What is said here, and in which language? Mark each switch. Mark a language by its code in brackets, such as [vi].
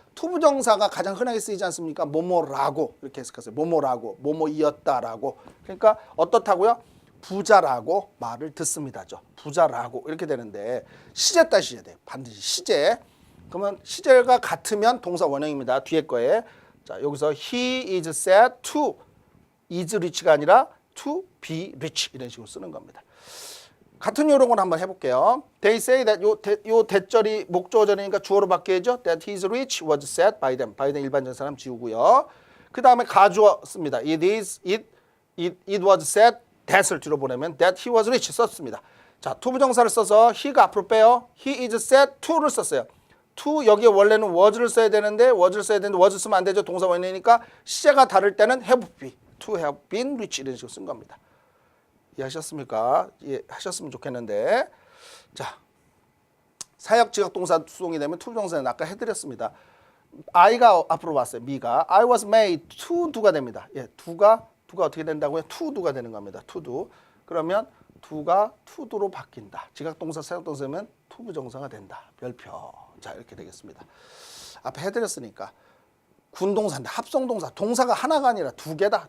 [ko] 투부정사가 가장 흔하게 쓰이지 않습니까? 뭐뭐라고 이렇게 해석하세요. 뭐뭐라고, 뭐뭐이었다라고. 그러니까 어떻다고요? 부자라고 말을 듣습니다죠. 부자라고 이렇게 되는데 시제 따시셔야 돼요. 반드시 시제. 그러면 시제가 같으면 동사 원형입니다. 뒤에 거에. [en] 자, 여기서 he is said to is rich가 아니라 to be rich [ko] 이런 식으로 쓰는 겁니다. 같은 요령을 한번 해볼게요. [en] They say that [ko] 요 대절이 목조어절이니까 주어로 바뀌어야죠. [en] That he is rich was said by them. by them [ko] 일반적 사람 지우고요. 그 다음에 가주어 씁니다. [en] It was said that을 [ko] 뒤로 보내면 [en] that he was rich 썼습니다. [ko] 자, 투부정사를 써서 he가 앞으로 빼요. [en] He is said to를 썼어요. [ko] to 여기에 원래는 was를 써야 되는데 was 쓰면 안 되죠. 동사 원형이니까 시제가 다를 때는 have been, [en] to have been rich [ko] 이런 식으로 쓴 겁니다. 이해하셨습니까? 이해하셨으면 좋겠는데 자, 사역 지각 동사 수동이 되면 투부정사는 아까 해드렸습니다. I가 앞으로 왔어요. [en] me가 I was made to do가 됩니다. [ko] 예, do가 어떻게 된다고요? to do가 되는 겁니다. [en] to do. [ko] 그러면 do가 to do로 바뀐다. 지각 동사 사역 동사면 투부정사가 된다. 별표. 자, 이렇게 되겠습니다. 앞에 해드렸으니까 군동사인데 합성동사. 동사가 하나가 아니라 두 개다.